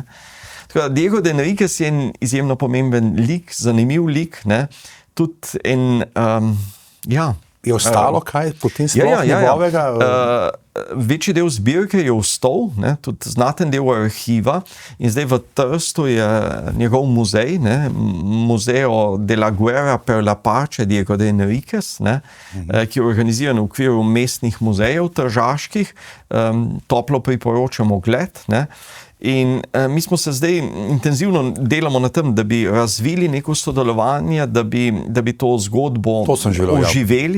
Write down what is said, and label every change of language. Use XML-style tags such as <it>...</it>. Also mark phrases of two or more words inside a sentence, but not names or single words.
<sl>Tako da Diego de Enriquez je en izjemno pomemben lik, zanimiv lik, ne. Tudi en, Je ostalo kaj potem sploh njegovega? Večji del zbirke je ostal, ne, tudi znaten del arhiva in zdaj v Trstu je njegov muzej, ne, Museo de la Guerra per la Pace Diego de Enriquez, ne, ki je organiziran v okviru mestnih muzejev tržaških, toplo priporočam ogled, ne. In mi smo se zdaj intenzivno delamo na tem, da bi razvili neko sodelovanje, da bi to zgodbo oživeli.</sl>